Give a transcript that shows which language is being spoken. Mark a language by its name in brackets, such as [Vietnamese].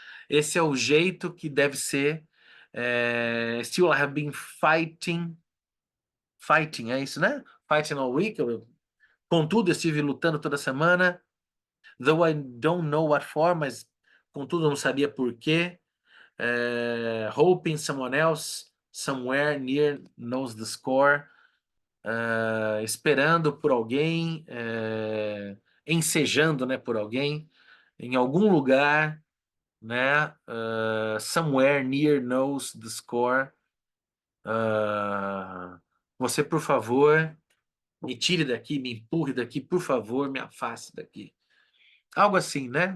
[Portuguese] Esse é o jeito que deve ser. [English] Still, I have been fighting, [Portuguese] é isso, né? [English] Fighting all week. [Portuguese] Contudo, eu estive lutando toda semana. [English] Though I don't know what for, [Portuguese] mas contudo, eu não sabia por quê. [English] Hoping someone else somewhere near knows the score. [Portuguese] Esperando por alguém, ensejando, né, por alguém, em algum lugar, né, [English] somewhere near knows the score. [Portuguese] Você, por favor, me tire daqui, me empurre daqui, por favor, me afaste daqui. Algo assim, né?